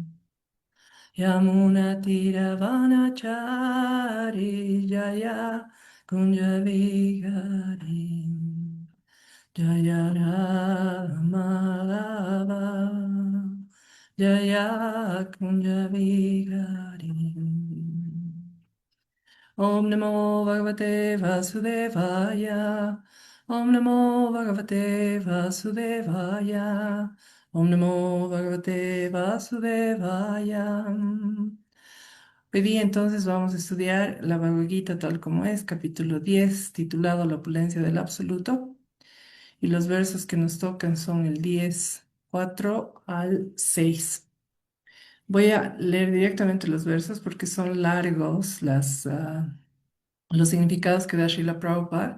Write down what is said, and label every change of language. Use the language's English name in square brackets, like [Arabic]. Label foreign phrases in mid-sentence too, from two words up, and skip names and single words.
[Sanskrit] Yamuna Tiravanachari, Jaya Kunjavigari, Jaya Ramalava, Jaya Kunjavigari. Om Namo Bhagavate Vasudevaya. Om Namo Bhagavate Vasudevaya. Om Namo Bhagavate Vasudevaya. [Spanish] Hoy día entonces vamos a estudiar la Bhagavad Gita tal como es, capítulo 10, titulado La opulencia del absoluto. Y los versos que nos tocan son el 10, 4 al 6. Voy a leer directamente los versos porque son largos los significados que da Srila Prabhupada.